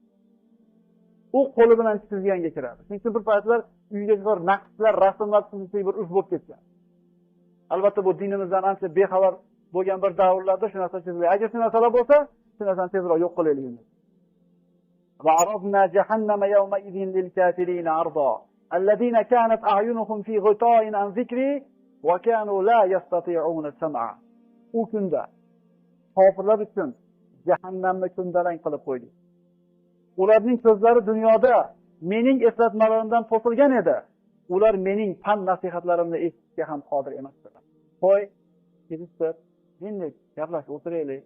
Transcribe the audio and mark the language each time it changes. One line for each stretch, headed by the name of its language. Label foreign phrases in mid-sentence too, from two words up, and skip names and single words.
Uzbek: U qo'li bilan chizganga kiradi. Chunki bir paytlar uyga bir naqshlar, rasmlar chizishga bir urf bo'lib ketgan. Albatta bu dinimizdan ancha bexabar bo'lgan bir davrlarda shu narsa chiziladi. Agar shu narsalar bo'lsa, shu narsani tezroq yo'q qilaylik.
Arabic: وعرضنا جهنم يومئذ للكافرين عرضا الذين كانت أعينهم في غطاء عن ذكري وكانوا لا يستطيعون سمعا.
Uzbek: U kunda kofirlar uchun jahannamni kundalang qilib qo'ydik. Ularning ko'zlari dunyoda mening eslatmalarimdan to'silgan edi. Ular mening pan nasihatlarimni eshitishga ham qodir emasdilar. Qo'y, kelishib, dinlik, gaplashib o'tiraylik.